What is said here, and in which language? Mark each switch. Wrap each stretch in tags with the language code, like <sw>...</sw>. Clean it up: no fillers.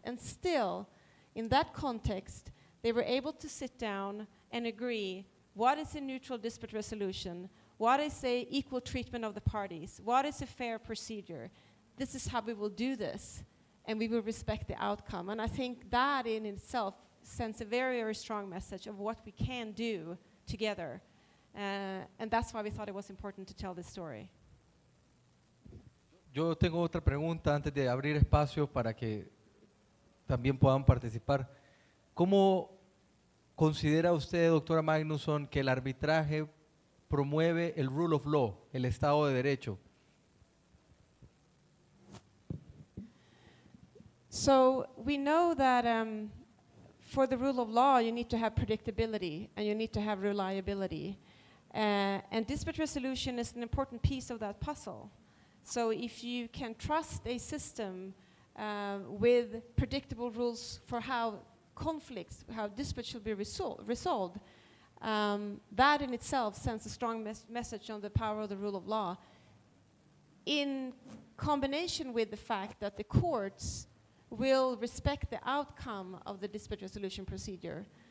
<en>And still, in that context, they were able to sit down and agree what is a neutral dispute resolution, what is a equal treatment of the parties, what is a fair procedure. This is how we will do this, and we will respect the outcome. And I think that in itself sends a very, very strong message of what we can do together. And that's why we thought it was important to tell this story.</en> <es>Yo tengo otra pregunta antes de abrir espacio para que también puedan participar. ¿Cómo considera usted, doctora Magnusson, que el arbitraje promueve el rule of law, el Estado de Derecho?</es> <en>So we know that for the rule of law, you need to have predictability and you need to have reliability. And dispute resolution is an important piece of that puzzle. So if you can trust a system with predictable rules for how conflicts, how disputes should be resolved, that in itself sends a strong message on the power of the rule of law, in combination with the fact that the courts will respect the outcome of the dispute resolution procedure.</en>